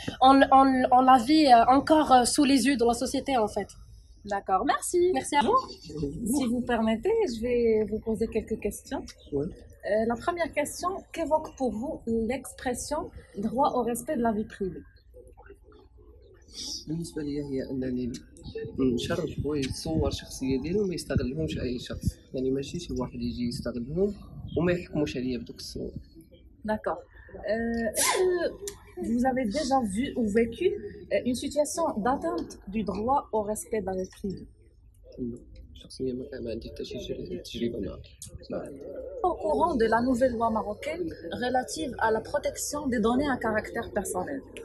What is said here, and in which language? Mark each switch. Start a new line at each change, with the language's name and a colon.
French: On la vit encore sous les yeux de la société, en fait. D'accord, merci. Merci à vous. Si vous permettez, je vais vous poser quelques questions. Ouais. La première question, qu'évoque pour vous l'expression droit au respect de la vie privée?
Arabic: بالنسبة لي هي أنني نشرف ويصور شخصية ديالو وما يستغلهمش أي شخص، يعني ماشي شي واحد يجي يستغلهم وما يحكموش عليا بدوك الصور.
French: D'accord. Est-ce que vous avez déjà vu ou vécu une situation d'atteinte du droit au respect de la vie privée?
Arabic: شخصيا ما عندي حتى شي تجربة معها.
French: Au courant de la nouvelle loi marocaine relative à la protection des données à caractère personnel.